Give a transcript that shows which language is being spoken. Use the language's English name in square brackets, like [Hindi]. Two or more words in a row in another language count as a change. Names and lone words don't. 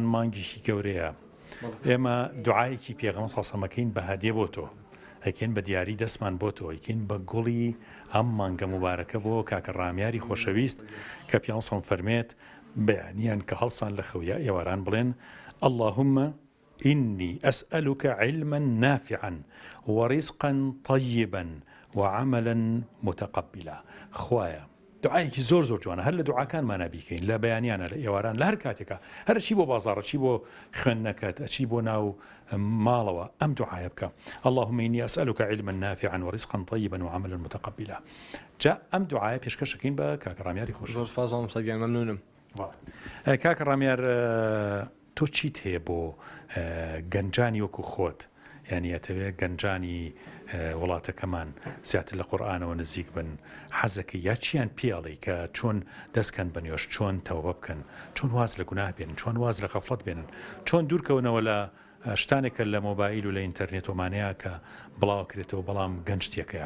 [Central Kurdish] مانگیشی گەورەیە ئێمە دوعایەکی پێغەمبەر [Arabic] صلی الله علیه و سلم [Central Kurdish] بە هەدیە بۆ تۆ ئەیکەین بە دیاری دەستمان بۆ تۆ ئەیکەین بە گوڵی ئەم مانگە مبارەکە بۆ کاکە ڕامیاری خۆشەویست کە پیامبەر [Arabic] صلی الله علیه و سلم [Central Kurdish] فەرمێت بەیانیان کە هەڵسان لە خەویا ئێواران بڵێن [Arabic] اللهم إني أسألك علما نافعا ورزقا طيبا وعملا متقبلا [Central Kurdish] خوايا دعایەکی زۆر زۆر جوانە هەر لە دوعاکانمان نابیکەین لە بەیانیانە لە ئێواران لە هەر کاتێکە هەر چی بۆ بازاڕە چی بۆ خوێندنەکەت ئەچی بۆ ناو ماڵەوە ئەم دوعایە بکە [Arabic] اللهم إني أسألك علما نافعا ورزقا طيبا وعملا متقبلا [Central Kurdish] جا ئەم دوعایە پێشکەشەکەین بە کاکە ڕامیاری خۆش زۆر سپاس سەگیان مەمنونم کاکە ڕامیار تۆ چیت هەیە بۆ گەنجانی وەکو خۆت یعنی ئەتەوێت گەنجانی وڵاتەکەمان زیاتر لە قورئانەوە نزیک بن حەزەکە یا چیان پێڵی کە چۆن دەستکەن بنیۆش چۆن تەوبە بکەن چۆن واز لە گوناه بێنن چۆن واز لە غەفڵەت بێنن چۆن دوورکەونەوە لە شتانێکە لە مۆبایل و لە ئینتەرنێت ومانەیە کە بڵاو کرێتەوە بەڵام گەنج تێکەیات